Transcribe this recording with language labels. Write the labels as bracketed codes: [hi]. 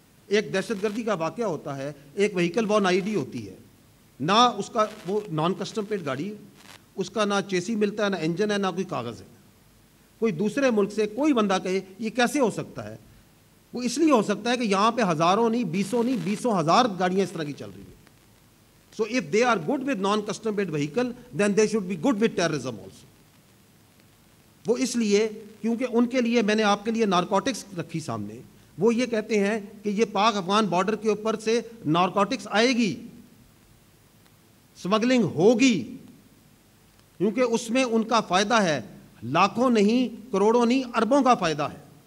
[ur] ایک دہشت گردی کا واقعہ ہوتا ہے، ایک وہیکل وان آئی ڈی ہوتی ہے، نہ اس کا وہ نان کسٹم پیڈ گاڑی ہے، اس کا نہ چیسی ملتا ہے، نہ انجن ہے، نہ کوئی کاغذ ہے. کوئی دوسرے ملک سے کوئی بندہ کہے یہ کیسے ہو سکتا ہے؟ وہ اس لیے ہو سکتا ہے کہ یہاں پہ ہزاروں نہیں، بیسوں ہزار گاڑیاں اس طرح کی چل رہی ہیں. [en] So if they are good with non-custom made vehicle, then they should be good with terrorism also. [ur] وہ اس لیے کیونکہ ان کے لیے میں نے آپ کے لیے نارکوٹکس رکھی سامنے. وہ یہ کہتے ہیں کہ یہ پاک افغان بارڈر کے اوپر سے نارکوٹکس آئے گی، سمگلنگ ہوگی، کیونکہ اس میں ان کا فائدہ ہے، لاکھوں نہیں، کروڑوں نہیں، اربوں کا فائدہ ہے.